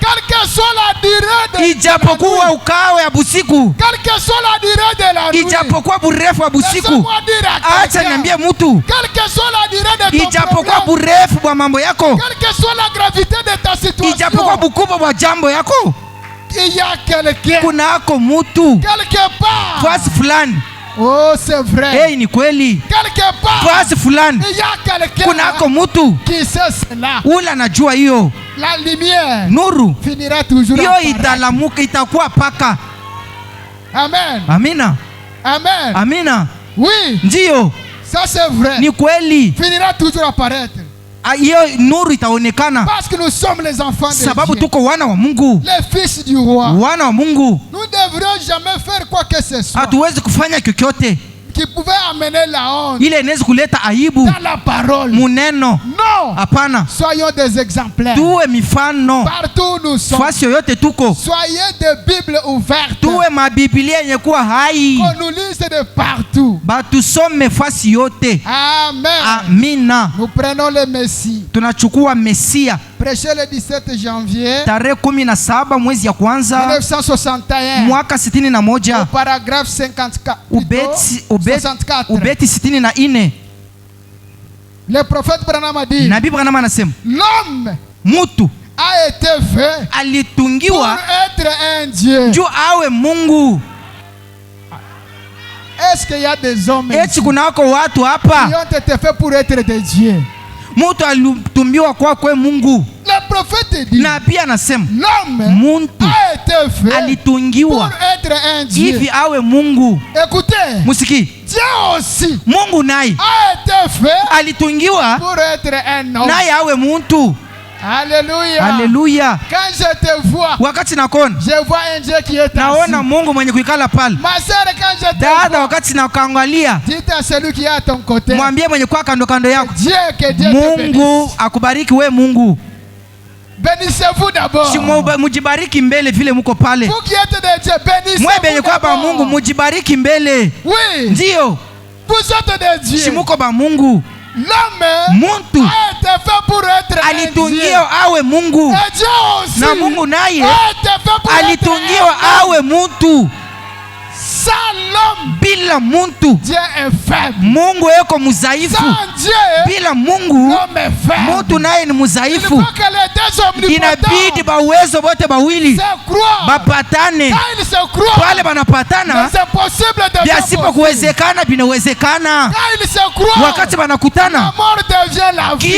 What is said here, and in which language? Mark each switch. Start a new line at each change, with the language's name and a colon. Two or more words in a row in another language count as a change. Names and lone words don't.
Swahili: Ijapokuwa ukawe ya busiku, ijapokuwa burefu wa busiku, acha niambie mtu, ijapokuwa burefu wa mambo yako, ijapokuwa bukubwa wa jambo yako, kunako mtu fasi fulani.
French: Oh, c'est vrai.
Swahili: Hey, ni kweli. Fasi fulani kunako mtu ula najua hiyo.
French: La lumière,
Swahili: nuru
French: finira toujours
Swahili: hiyo italamuka, itakuwa paka.
French: Amen.
Swahili: Amina.
French: Amen.
Swahili: Amina.
French: Oui.
Swahili: Ndio.
French: Ça c'est vrai.
Swahili: Ni kweli.
French: Finira toujours apparaître.
Swahili: Hiyo nuru itaonekana.
French: Parce que nous sommes les enfants de Dieu.
Swahili: Sababu tuko wana wa Mungu.
French: Les fils du roi.
Swahili: Wana wa Mungu.
French: Nous ne devrions jamais faire quoi que ce soit.
Swahili: Hatuwezi kufanya chochote
French: qui pouvait amener la honte.
Swahili: Ile inaweza kuleta aibu
French: dans la parole.
Swahili: Muneno.
French: Non.
Swahili: Hapana.
French: Soyons des exemplaires.
Swahili: Tuwe mifano.
French: Partout nous sommes.
Swahili: Fasi yoyote tuko.
French: Soyez des Bibles ouvertes.
Swahili: Tuwe mabiblia yenye kuwa hai.
French: Qu'on nous lise de partout.
Swahili: Batusome fasi yote.
French: Amen.
Swahili: Amina.
French: Nous prenons le Messie.
Swahili: Tunachukua Mesia.
French: Prêché le 17 janvier
Swahili: tarehe 17 mwezi ya kwanza
French: 1961
Swahili: mwaka 61
French: paragraphe 54
Swahili: ubeti 64.
French: Le prophète Branham a dit,
Swahili: Nabii Branham anasema
French: l'homme
Swahili: mutu
French: a été fait
Swahili: alitungiwa
French: pour être un Dieu.
Swahili: Juu awe Mungu.
French: Est-ce qu'il y a des hommes
Swahili: eti kunako watu hapa
French: qui ont été faits pour être des dieux?
Swahili: Mutu alitumbiwa kwa kwe Mungu.
French: Le prophète dit,
Swahili: Nabii anasema
French: l'homme
Swahili: muntu
French: a été fait
Swahili: alitungiwa
French: pour être un Dieu.
Swahili: Hivi awe Mungu.
French: Écoutez,
Swahili: musiki,
French: Dieu aussi
Swahili: Mungu naye
French: a été fait
Swahili: alitungiwa
French: pour être un homme.
Swahili: Naye awe muntu.
French: Alléluia.
Swahili: Alléluia.
French: Quand je te vois,
Swahili: wakati nakona,
French: je vois un Dieu qui est assis.
Swahili: Naona Mungu mwenye kuikala pale.
French: Ma sœur, quand je te
Swahili: dada
French: vois,
Swahili: wakati nakuangalia,
French: dites à celui qui est à ton côté,
Swahili: mwambie mwenye kwa kando kando yako,
French: Dieu, que Dieu
Swahili: Mungu
French: te bénisse.
Swahili: akubariki we Mungu.
French: Bénissez-vous d'abord.
Swahili: Mujibariki mbele vile muko pale.
French: Vous qui êtes des dieux, bénissez-vous
Swahili: mwe benye kwa ba Mungu mujibariki mbele.
French: Oui.
Swahili: Ndio.
French: Vous êtes des dieux.
Swahili: Shimuko ba Mungu.
French: L'homme
Swahili: muntu
French: a été fait pour être
Swahili: alitungiwa awe Mungu.
French: Et Dieu aussi
Swahili: na Mungu naye
French: a été fait pour
Swahili: alitungiwa awe muntu.
French: Sans l'homme,
Swahili: bila muntu,
French: Dieu est faible.
Swahili: Mungu eko muzaifu.
French: Sans Dieu,
Swahili: bila Mungu,
French: l'homme est faible.
Swahili: Mutu naye ni muzaifu.
French: Il faut que les deux omnipotents
Swahili: inabidi bawezo bote bawili
French: se croient.
Swahili: bapatane.
French: Quand ils se croient,
Swahili: pale banapatana,
French: c'est possible de
Swahili: byasipo kuwezekana binawezekana.
French: Quand ils se croient,
Swahili: wakati banakutana,
French: la mort devient la vie.